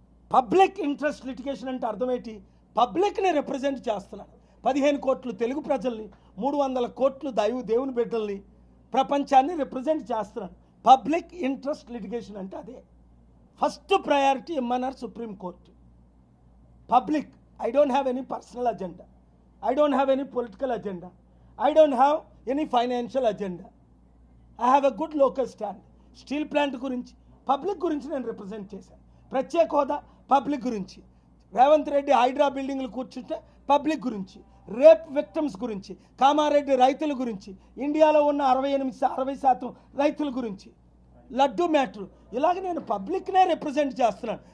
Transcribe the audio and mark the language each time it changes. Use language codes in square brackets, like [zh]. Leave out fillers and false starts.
[te] Public interest litigation అంటే అర్థమేంటి? పబ్లిక్ని represent చేస్తున్నాను. 15 కోట్లు తెలుగు ప్రజల్ని, 300 కోట్లు దేవుని బిడ్డల్ని, ప్రపంచాన్ని రిప్రజెంట్ చేస్తున్నాను. పబ్లిక్ ఇంట్రెస్ట్ లిటిగేషన్ అంటే అదే. First priority ఇమ్మన్నారు supreme court. Public. [en] I don't have any personal agenda. I don't have any political agenda. I don't have any financial agenda. I have a good local stand. [te] Steel plant గురించి, public గురించి నేను represent చేశాను. ప్రత్యేక హోదా public గురించి, రేవంత్ రెడ్డి హైడ్రా బిల్డింగ్లు కూర్చుంటే public గురించి, రేప్ విక్టిమ్స్ గురించి, కామారెడ్డి రైతుల గురించి, ఇండియాలో ఉన్న 60% రైతుల గురించి, లడ్డు మ్యాటర్, ఇలాగ నేను పబ్లిక్నే రిప్రజెంట్ చేస్తున్నాను.